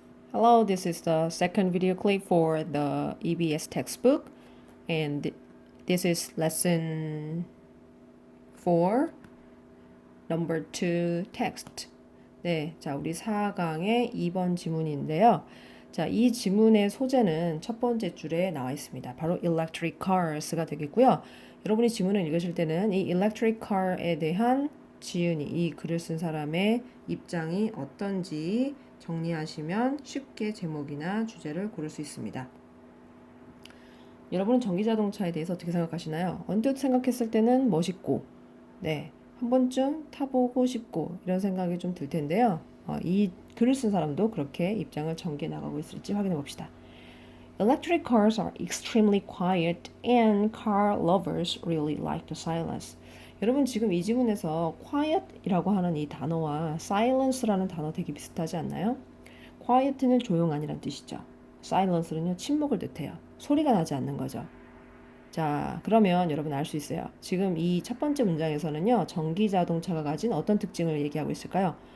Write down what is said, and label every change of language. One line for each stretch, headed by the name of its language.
English: Hello, this is the second video clip for the EBS textbook, and this is lesson 4, number 2 text.
Korean: 네, 자, 우리 4강의 2번 지문인데요. 자, 이 지문의 소재는 첫 번째 줄에 나와 있습니다. 바로 electric cars가 되겠고요. 여러분이 지문을 읽으실 때는 이 electric car에 대한 지은이, 이 글을 쓴 사람의 입장이 어떤지 정리하시면 쉽게 제목이나 주제를 고를 수 있습니다. 여러분은 전기자동차에 대해서 어떻게 생각하시나요? 언뜻 생각했을 때는 멋있고, 네, 한 번쯤 타보고 싶고 이런 생각이 좀 들 텐데요. 이 글을 쓴 사람도 그렇게 입장을 전개해 나가고 있을지 확인해 봅시다.
English: Electric cars are extremely quiet and car lovers really like the silence.
Korean: 여러분 지금 이 지문에서 quiet이라고 하는 이 단어와 silence라는 단어 되게 비슷하지 않나요? quiet는 조용한이란 뜻이죠. silence는요 침묵을 뜻해요. 소리가 나지 않는 거죠. 자, 그러면 여러분 알 수 있어요. 지금 이 첫 번째 문장에서는요, 전기 자동차가 가진 어떤 특징을 얘기하고 있을까요?